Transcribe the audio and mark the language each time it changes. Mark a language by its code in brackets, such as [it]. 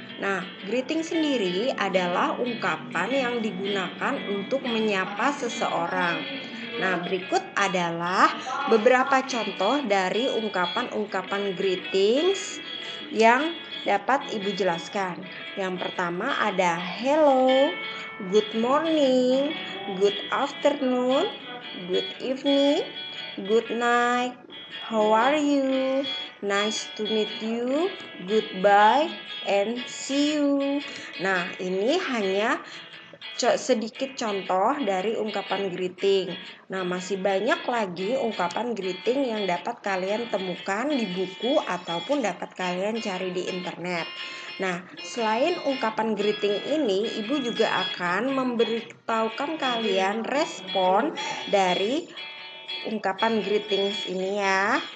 [id] Nah, greeting sendiri adalah ungkapan yang digunakan untuk menyapa seseorang. Nah, berikut adalah beberapa contoh dari ungkapan-ungkapan greetings yang dapat Ibu jelaskan. Yang pertama ada [en] hello, good morning, good afternoon, good evening, good night, how are you, nice to meet you, goodbye, and see you. [id] Nah, ini hanya sedikit contoh dari ungkapan greeting. Nah, masih banyak lagi ungkapan greeting yang dapat kalian temukan di buku ataupun dapat kalian cari di internet. Nah, selain ungkapan greeting ini, Ibu juga akan memberitahukan kalian respon dari ungkapan greetings ini ya.